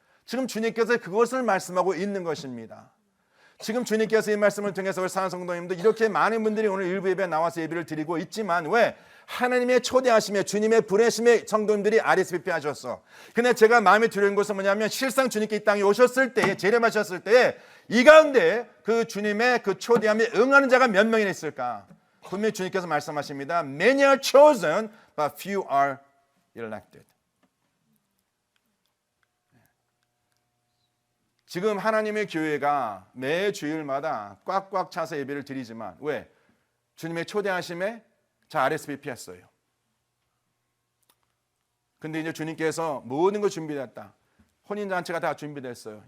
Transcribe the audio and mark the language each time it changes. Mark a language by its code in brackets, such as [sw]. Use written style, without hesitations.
[ko] 지금 주님께서 그것을 말씀하고 있는 것입니다. 지금 주님께서 이 말씀을 통해서 우리 사랑하는 성도님들 이렇게 많은 분들이 오늘 일부 예배에 나와서 예배를 드리고 있지만 왜? 하나님의 초대하심에 주님의 부르심에 성도님들이 RSVP 하셨어. 근데 제가 마음에 드는 것은 뭐냐면 실상 주님께 이 땅에 오셨을 때에 재림하셨을 때에 이 가운데 그 주님의 그 초대함에 응하는 자가 몇 명이나 있을까? 분명히 주님께서 말씀하십니다. [en] Many are chosen, but few are elected. [ko] 지금 하나님의 교회가 매 주일마다 꽉꽉 차서 예배를 드리지만 왜? 주님의 초대하심에 자 RSVP 했어요. 근데 이제 주님께서 모든 거 준비됐다. 혼인잔치가 다 준비됐어요.